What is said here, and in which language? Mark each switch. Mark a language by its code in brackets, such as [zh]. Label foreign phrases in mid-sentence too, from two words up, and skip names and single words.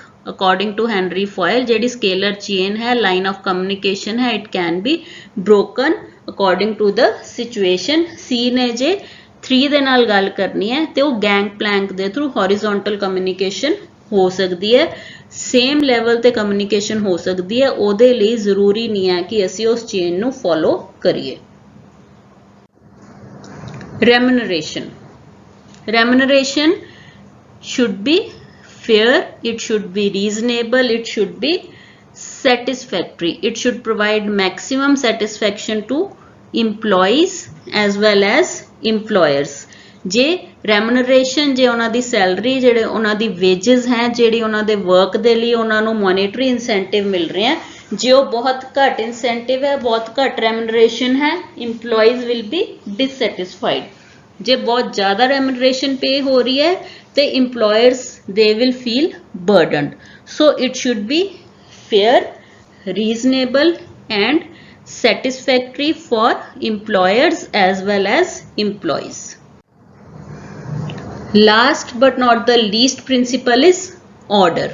[en] According to Henry Foyle, जेडी scalar chain है, line of communication है, it can be broken according to the situation. [pa] C ने जे 3 ਦੇ ਨਾਲ ਗੱਲ ਕਰਨੀ ਹੈ ਤੇ ਉਹ [en] gang plank [pa] ਦੇ through [en] horizontal communication [pa] ਹੋ ਸਕਦੀ ਹੈ, [en] same level [pa] ਤੇ ਕਮਿਊਨੀਕੇਸ਼ਨ ਹੋ ਸਕਦੀ ਹੈ, ਉਹਦੇ ਲਈ ਜ਼ਰੂਰੀ ਨਹੀਂ ਹੈ ਕਿ ਅਸੀਂ ਉਸ ਚੇਨ ਨੂੰ ਫੋਲੋ ਕਰੀਏ। [en] Remuneration. Remuneration should be fair, it should be reasonable, it should be satisfactory. It should provide maximum satisfaction to employees as well as employers. [pa] ਜੇ remuneration, ਜੇ ਉਹਨਾਂ ਦੀ ਸੈਲਰੀ, ਜਿਹੜੇ ਉਹਨਾਂ ਦੀ wages ਹੈ, ਜਿਹੜੀ ਉਹਨਾਂ ਦੇ work ਦੇ ਲਈ ਉਹਨਾਂ ਨੂੰ [en] monetary incentive [pa] ਮਿਲ ਰਹੇ ਹੈ, ਜੇ ਉਹ ਬਹੁਤ ਘੱਟ incentive ਹੈ, ਬਹੁਤ ਘੱਟ remuneration ਹੈ, [en] employees will be dissatisfied. [pa] ਜੇ ਬਹੁਤ ਜ਼ਿਆਦਾ [en] remuneration pay [pa] ਹੋ ਰਹੀ ਹੈ ਤੇ [en] employers they will feel burdened. So it should be fair, reasonable and satisfactory for employers as well as employees. Last but not the least principle is order.